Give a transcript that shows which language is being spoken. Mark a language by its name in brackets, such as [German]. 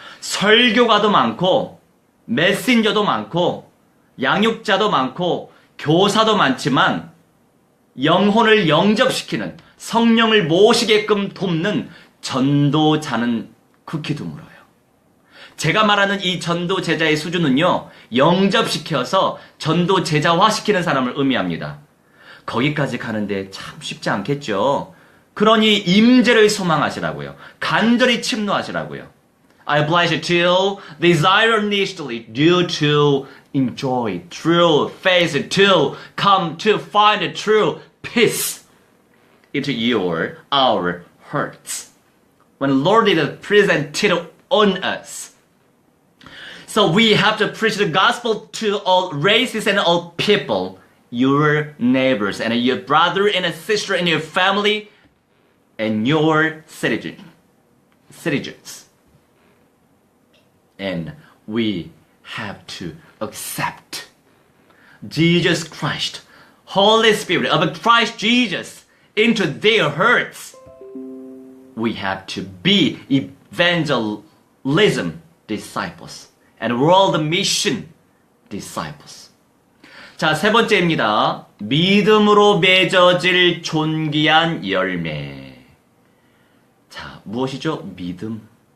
[Korean] 설교가도 많고 메신저도 많고 양육자도 많고 교사도 많지만 영혼을 영접시키는, 성령을 모시게끔 돕는 전도자는 극히 드물어요. 제가 말하는 이 전도 제자의 수준은요, 영접시켜서 전도 제자화시키는 사람을 의미합니다. 거기까지 가는데 참 쉽지 않겠죠. 그러니 임재를 소망하시라고요. 간절히 침노하시라고요. [English] I oblige you to desire earnestly, due to enjoy true faith, to come to find a true peace into our hearts. When Lord is presented on us. So we have to preach the gospel to all races and all people, your neighbors and your brother and a sister in your family and your citizens. And we have to accept Jesus Christ, Holy Spirit of Christ Jesus into their hearts. We have to be evangelism disciples and world mission disciples. [Korean] 자, 세 번째입니다. 믿음으로 맺어질 존귀한 열매. 자, 무엇이죠? 믿음.